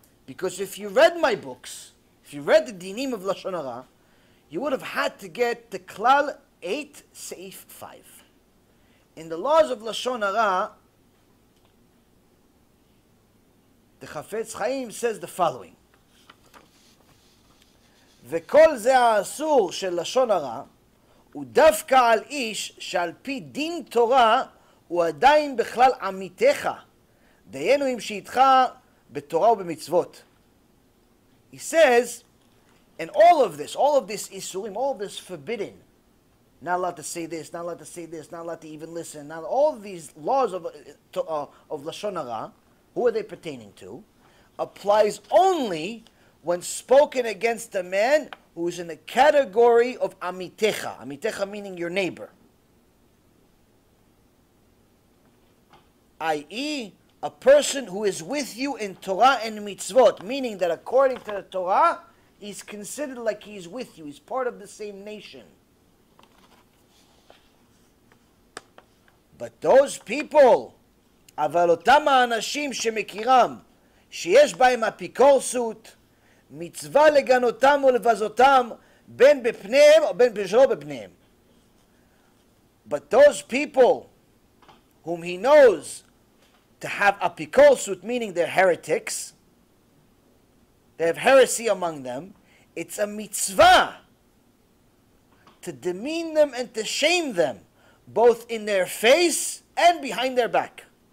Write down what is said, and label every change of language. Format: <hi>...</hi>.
<en>Because if you read my books, if you read the dinim of Lashon Hara, you would have had to get the Klal 8, Seif 5. In the laws of Lashon Hara, the Chafetz Chaim says the following.</en> <he>וכל זה האסור של לשון הרע הוא דווקא על איש שעל פי דין תורה הוא עדיין בכלל עמיתך, דיינו אם שאיתך בתורה ובמצוות.</he> <en>He says, and all of this isurim, all of this forbidden, not allowed to say this, not allowed to say this, not allowed to even listen, now all of these laws of Lashon Hara, who are they pertaining to, applies only when spoken against a man who is in the category of amitecha. Amitecha meaning your neighbor. I.e., a person who is with you in Torah and mitzvot, meaning that according to the Torah, he's considered like he's with you. He's part of the same nation. But those people,</en> <he>אבל אותם האנשים שמכירם, שיש בהם אפיקורסות, מצווה לגנותם ולבזותם בין בפניהם או בין שלא בפניהם.</he> <en>But those people whom he knows to have apikosut, meaning they're heretics, they have heresy among them, it's a mitzvah to demean them and to shame them, both in their face and behind their back.</en>